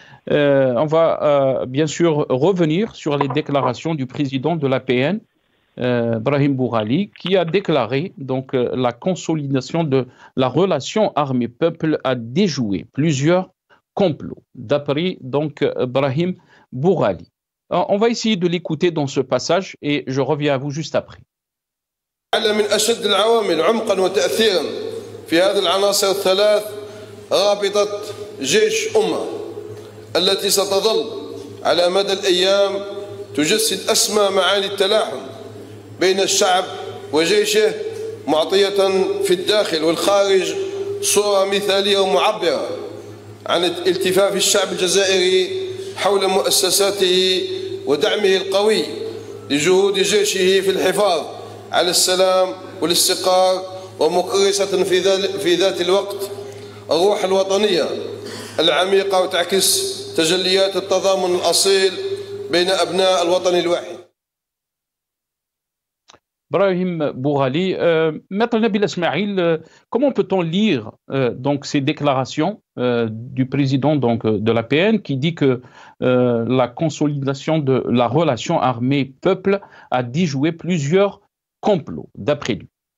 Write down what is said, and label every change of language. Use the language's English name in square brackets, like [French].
[French] On va bien sûr revenir sur les déclarations du président de l'APN, Brahim Bourali, qui a déclaré donc la consolidation de la relation armée-peuple a déjoué plusieurs complot, d'après donc Brahim Bourali. On va essayer de l'écouter dans ce passage et je reviens à vous juste après. [Arabic] من أشد العوامل عمقا وتأثيرا في هذه العناصر الثلاث رابطة جيش أمة التي ستظل على مدى الأيام تجسد أسمى معاني التلاحم بين الشعب وجيشه، معطية في الداخل والخارج صورة مثالية ومعبرة عن التفاف الشعب الجزائري حول مؤسساته ودعمه القوي لجهود جيشه في الحفاظ على السلام والاستقرار، ومكرسة في ذات الوقت الروح الوطنية العميقة وتعكس تجليات التضامن الأصيل بين أبناء الوطن الواحد. [French] Brahim Bourali, Maître Nabil Esmaïl, comment peut-on lire donc ces déclarations du président donc, de l'APN qui dit que la consolidation de la relation armée-peuple a déjoué plusieurs complots, d'après lui?